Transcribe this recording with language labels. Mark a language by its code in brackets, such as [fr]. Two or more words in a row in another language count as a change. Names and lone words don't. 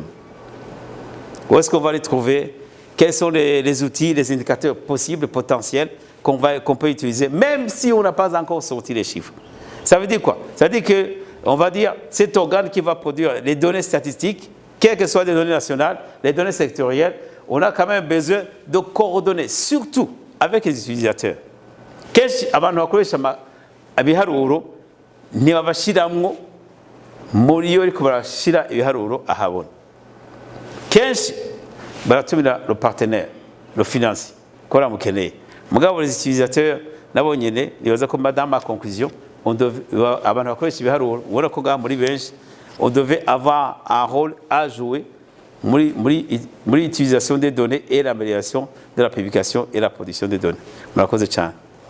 [fr] Où est-ce qu'on va les trouver? Quels sont les outils, les indicateurs possibles, potentiels qu'on peut utiliser, même si on n'a pas encore sorti les chiffres? Ça veut dire quoi? Ça veut dire qu'on va dire cet organe qui va produire les données statistiques, quelles que soient les données nationales, les données sectorielles, on a quand même besoin de coordonner, surtout avec les utilisateurs. [rn] Ibiharuro ntibabashiramwo muri yo ariko barashira ibiharuro ahabona. Kenshi baratumira [fr] le partenaire, le financier, [rn] ko ramukeneye. Mugabo [fr] les utilisateurs [rn] nabo nyene nibaza ko [fr] dans ma conclusion, [rn] abantu bakoresha ibiharuro ubona ko muri benshi, [fr] on devait avoir un rôle à jouer [rn] muri [fr] l'utilisation des données et l'amélioration de la publication et la production des données. [rn] Murakoze cyane.